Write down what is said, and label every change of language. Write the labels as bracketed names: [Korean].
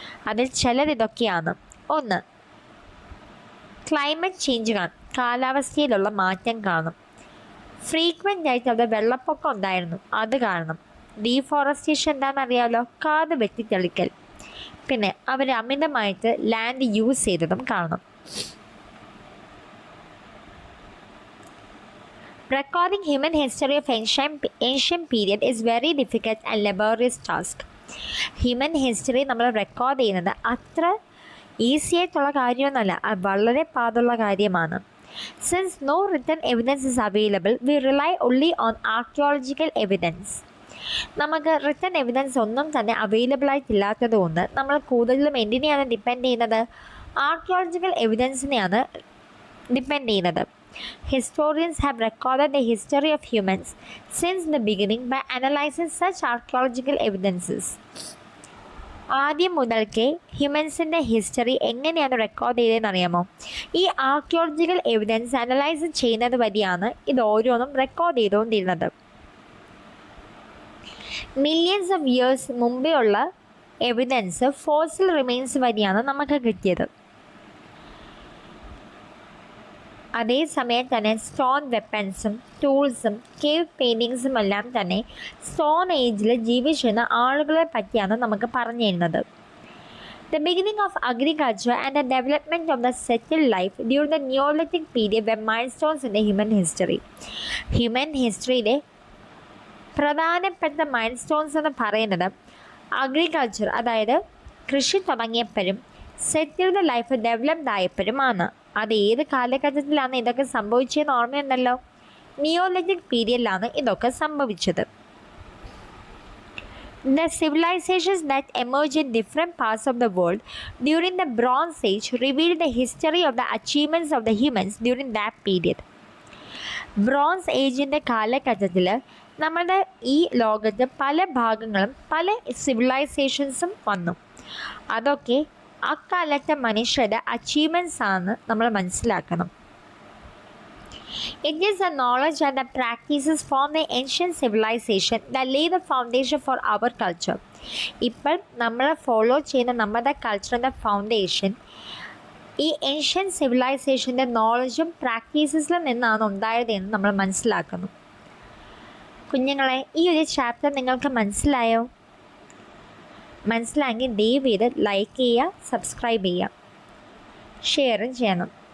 [Malayalam] അതിൽ ചിലത് ഇതൊക്കെയാണ്. 1. ക്ലൈമറ്റ് ചേഞ്ച് കാണും, കാലാവസ്ഥയിലുള്ള മാറ്റം കാണും. ഫ്രീക്വൻ്റ് ആയിട്ട് അവിടെ വെള്ളപ്പൊക്കം ഉണ്ടായിരുന്നു, അത് കാണണം. ഡീഫോറസ്റ്റേഷൻ എന്താണെന്നറിയാമല്ലോ, കാട് വെട്ടിത്തെളിക്കൽ. പിന്നെ അവർ അമിതമായിട്ട് ലാൻഡ് യൂസ് ചെയ്തതും കാണണം. [English] Recording human history of ancient period is very difficult and laborious task. [Malayalam] Human history നമ്മൾ റെക്കോർഡ് ചെയ്യുന്നത് അത്ര ഈസി ആയിട്ടുള്ള കാര്യമൊന്നുമല്ല, അത് വളരെ പാടുള്ള കാര്യമാണ്. [English] Since no written evidence is available, we rely only on archaeological evidence. [Malayalam] നമുക്ക് റിട്ടൺ എവിഡൻസ് ഒന്നും തന്നെ അവൈലബിൾ ആയിട്ടില്ലാത്തത് കൊണ്ട് നമ്മൾ കൂടുതലും എന്തിനെയാണ് ഡിപ്പെൻഡ് ചെയ്യുന്നത്? ആർക്കിയോളജിക്കൽ എവിഡൻസിനെയാണ് ഡിപ്പെൻഡ് ചെയ്യുന്നത്. [English] Historians have recorded the history of humans since the beginning by analyzing such archaeological evidences. [Malayalam] ആദ്യം മുതൽക്കേ ഹ്യൂമൻസിൻ്റെ ഹിസ്റ്ററി എങ്ങനെയാണ് റെക്കോർഡ് ചെയ്തതെന്ന് അറിയാമോ? ഈ ആർക്കിയോളജിക്കൽ എവിഡൻസ് അനലൈസ് ചെയ്യുന്നത് വഴിയാണ് ഇത് ഓരോന്നും റെക്കോർഡ് ചെയ്തുകൊണ്ടിരുന്നത്. മില്യൺസ് ഓഫ് ഇയേഴ്സ് മുമ്പേ ഉള്ള എവിഡൻസ് ഫോസിൽ റിമെയിൻസ് വഴിയാണ് നമുക്ക് കിട്ടിയത്. അതേസമയം തന്നെ സ്റ്റോൺ വെപ്പൺസും ടൂൾസും കേവ് പെയിൻറ്റിങ്സും എല്ലാം തന്നെ സ്റ്റോൺ ഏജിൽ ജീവിച്ചിരുന്ന ആളുകളെ പറ്റിയാണ് നമുക്ക് പറഞ്ഞു തരുന്നത്. [English] The beginning of agriculture and the development of the settled life during the Neolithic period were milestones in the human history. [Malayalam] Human ഹിസ്റ്ററിയിലെ പ്രധാനപ്പെട്ട മൈൽസ്റ്റോൺസ് എന്ന് പറയുന്നത് അഗ്രികൾച്ചർ, അതായത് കൃഷി തുടങ്ങിയപ്പോഴും സെറ്റിൽഡ് ലൈഫ് ഡെവലപ്ഡ് ആയപ്പോഴുമാണ്. അത് ഏത് കാലഘട്ടത്തിലാണ് ഇതൊക്കെ സംഭവിച്ചതെന്ന് ഓർമ്മയുണ്ടല്ലോ? നിയോലിത്തിക് പീരിയഡിലാണ് ഇതൊക്കെ സംഭവിച്ചത്. [English] The civilizations that emerged in different parts of the world during the Bronze Age revealed the history of the achievements of the humans during that period. [Malayalam] Bronze ഏജിൻ്റെ കാലഘട്ടത്തിൽ നമ്മുടെ ഈ ലോകത്ത് പല ഭാഗങ്ങളും പല സിവിലൈസേഷൻസും വന്നു. അതൊക്കെ അക്കാലത്തെ മനുഷ്യരുടെ അച്ചീവ്മെൻറ്റ്സ് ആണ് നമ്മൾ മനസ്സിലാക്കണം. [English] It is the knowledge and the practices from the ancient civilization that lay the foundation for our culture. [Malayalam] ഇപ്പോൾ നമ്മൾ ഫോളോ ചെയ്യുന്ന നമ്മുടെ കൾച്ചറിൻ്റെ ഫൗണ്ടേഷൻ ഈ ഏഷ്യൻ സിവിലൈസേഷൻ്റെ നോളജും പ്രാക്ടീസസിലും നിന്നാണ് ഉണ്ടായത് എന്ന് നമ്മൾ മനസ്സിലാക്കുന്നു. കുഞ്ഞുങ്ങളെ, ഈ ഒരു ചാപ്റ്റർ നിങ്ങൾക്ക് മനസ്സിലായോ? മനസ്സിലായെങ്കിൽ ദയവ് ചെയ്ത് ലൈക്ക് ചെയ്യുക, സബ്സ്ക്രൈബ് ചെയ്യുക, ഷെയറും ചെയ്യണം.